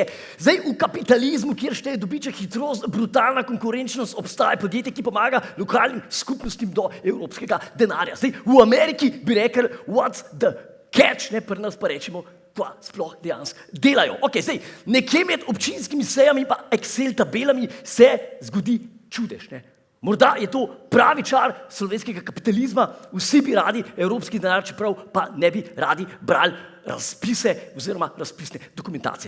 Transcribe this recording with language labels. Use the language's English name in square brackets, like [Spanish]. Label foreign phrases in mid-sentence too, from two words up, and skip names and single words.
[Slovenian] Zdaj v kapitalizmu, kjer šteje dobiček, hitrost, brutalna konkurenčnost, obstaja podjetje, ki pomaga lokalnim skupnostim do evropskega denarja. Zdaj v Ameriki bi rekel, [English] what's the catch, [Slovenian] ne, pri nas pa rečemo, kva sploh dejansko delajo. Ok, zdaj, nekje med občinskimi sejami pa Excel tabelami se zgodi čudež, ne. Morda je to pravi čar slovenskega kapitalizma, vsi bi radi evropski denar, čeprav pa ne bi radi brali razpise oziroma razpisne dokumentacije.